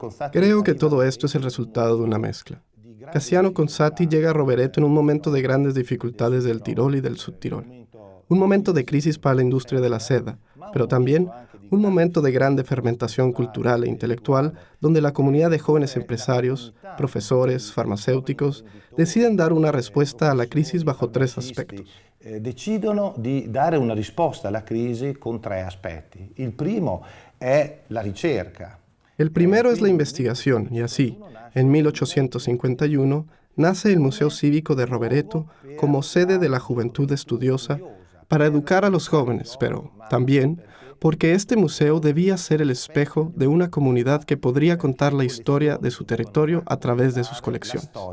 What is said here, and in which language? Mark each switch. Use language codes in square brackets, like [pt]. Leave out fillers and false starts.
[es] Creo que todo esto es el resultado de una mezcla. Casiano Conzatti llega a Rovereto en un momento de grandes dificultades del Tirol y del Subtirol. Un momento de crisis para la industria de la seda, pero también un momento de grande fermentación cultural e intelectual donde la comunidad de jóvenes empresarios, profesores, farmacéuticos, deciden dar una respuesta a la crisis bajo 3 aspectos. [it] Decidono di dare una risposta alla crisi con 3 aspetti. Il primo è la ricerca. [es] El primero es la investigación y así, en 1851, nace el Museo Cívico de Rovereto como sede de la juventud estudiosa para educar a los jóvenes, pero también porque este museo debía ser el espejo de una comunidad que podría contar la historia de su territorio a través de sus colecciones.